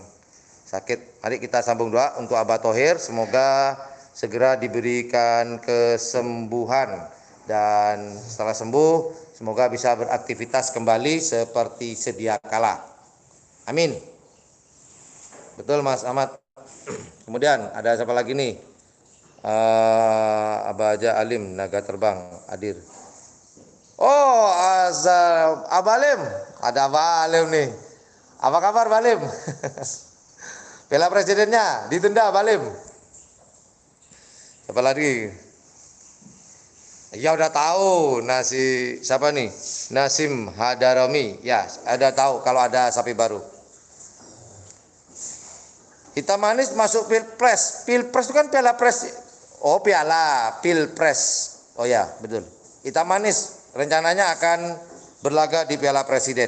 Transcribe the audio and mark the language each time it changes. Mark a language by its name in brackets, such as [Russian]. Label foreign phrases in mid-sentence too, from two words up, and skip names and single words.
[Indonesian] Sakit. Mari kita sambung doa untuk Abah Thohir. Semoga segera diberikan kesembuhan. Dan setelah sembuh, semoga bisa beraktivitas kembali seperti sedia kala. Amin. Betul Mas Ahmad. Kemudian ada siapa lagi nih? Abah Aja Alim, Naga Terbang, hadir. Oh, Abah Alim. Ada Abah Alim nih. Apa kabar Abah Alim? Piala presidennya ditunda Abah Alim. Siapa lagi? Ya udah tahu siapa nih? Nasim Hadarami. Ya, ada tahu kalau ada sapi baru. Hitam manis masuk Pilpres. Pilpres itu kan piala pres. Oh, piala Pilpres. Oh ya, betul. Hitam manis rencananya akan berlaga di Piala Presiden.